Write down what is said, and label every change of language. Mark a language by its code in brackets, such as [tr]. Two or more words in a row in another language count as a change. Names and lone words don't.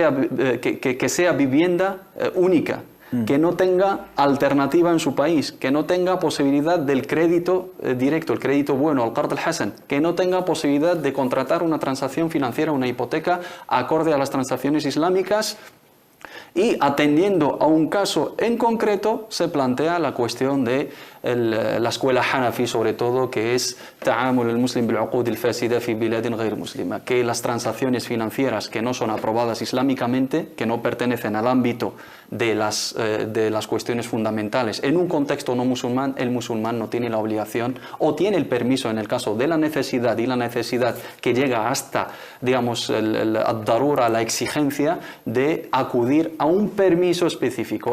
[es] sea vivienda única, que no tenga alternativa en su país, que no tenga posibilidad del crédito directo, el crédito bueno, [ar] القرض الحسن, [es] que no tenga posibilidad de contratar una transacción financiera, una hipoteca, acorde a las transacciones islámicas. Y atendiendo a un caso en concreto, se plantea la cuestión de la escuela Hanafi, sobre todo, que es ta'amul [ar] المسلم بالعقود الفاسدة في بلاد غير مسلمة, [es] que las transacciones financieras que no son aprobadas islámicamente, que no pertenecen al ámbito de las cuestiones fundamentales, en un contexto no musulmán, el musulmán no tiene la obligación o tiene el permiso en el caso de la necesidad, y la necesidad que llega hasta, ad-darura, la exigencia de acudir a un permiso específico.